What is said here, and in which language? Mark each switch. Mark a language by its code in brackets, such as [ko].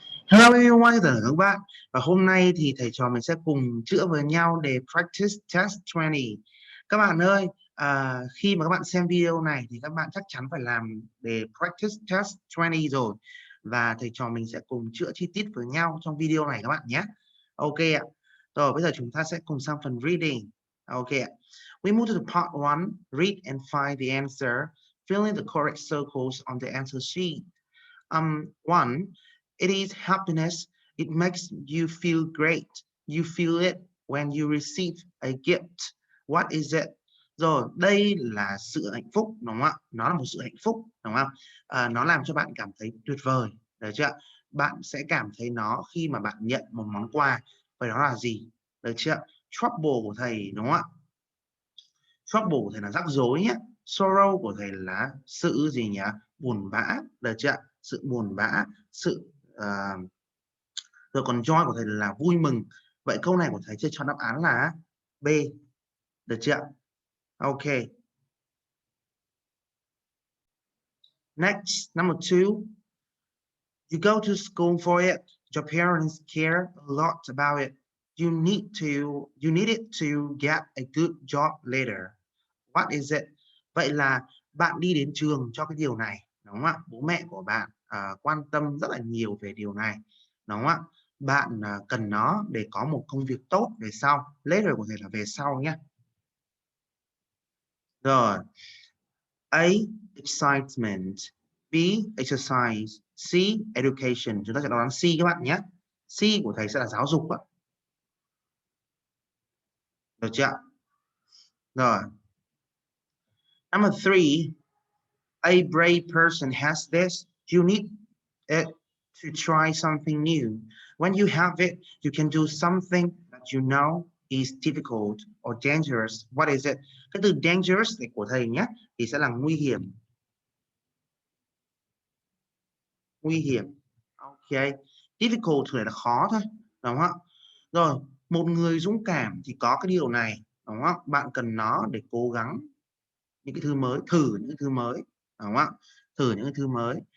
[en] Hello everyone, [vi] tất cả các bạn. Và hôm nay thì thầy trò mình sẽ cùng chữa với nhau để practice test 20. Các bạn ơi, khi mà các bạn xem video này thì các bạn chắc chắn phải làm để practice test 20 rồi. Và thầy trò mình sẽ cùng chữa chi tiết với nhau trong video này các bạn nhé. Ok ạ. Rồi bây giờ chúng ta sẽ cùng sang phần reading. Ok ạ. [en] We move to the part 1, read and find the answer. Fill in the correct circles on the answer sheet. 1. It is happiness. It makes you feel great. You feel it when you receive a gift. What is it? [vi] Rồi, đây là sự hạnh phúc, đúng không ạ? Nó là một sự hạnh phúc, đúng không? Nó làm cho bạn cảm thấy tuyệt vời, được chưa? Bạn sẽ cảm thấy nó khi mà bạn nhận một món quà. Vậy đó là gì? Được chưa? Trouble của thầy, đúng không ạ? Trouble của thầy là rắc rối nhé. Sorrow của thầy là sự gì nhỉ? Buồn bã, được chưa? Sự buồn bã, sự rồi còn joy của thầy là vui mừng. Vậy câu này của thầy sẽ chọn đáp án là B, được chưa? Ok. [en] Next, number 2. You go to school for it. Your parents care a lot about it. You need it to get a good job later. What is it? [vi] Vậy là bạn đi đến trường cho cái điều này, đúng không ạ? Bố mẹ của bạn quan tâm rất là nhiều về điều này, đúng không ạ? Bạn cần nó để có một công việc tốt về sau. Later có thể là về sau nhé. [en] Rồi. A. Excitement. B. Exercise. C. Education. [vi] Chúng ta sẽ đoán C các bạn nhé. C của thầy sẽ là giáo dục ạ. Được chưa? Rồi. Number 3. [en] A brave person has this. You need it to try something new. When you have it, you can do something that you know is difficult or dangerous. What is it? [vi] Cái từ dangerous này của thầy nhé thì sẽ là nguy hiểm. Nguy hiểm. Ok. Difficult thì là khó thôi, đúng không ạ? Rồi, một người dũng cảm thì có cái điều này, đúng không ạ? Bạn cần nó để cố gắng những cái thứ mới, thử những cái thứ mới, đúng không ạ? Thử những cái thứ mới.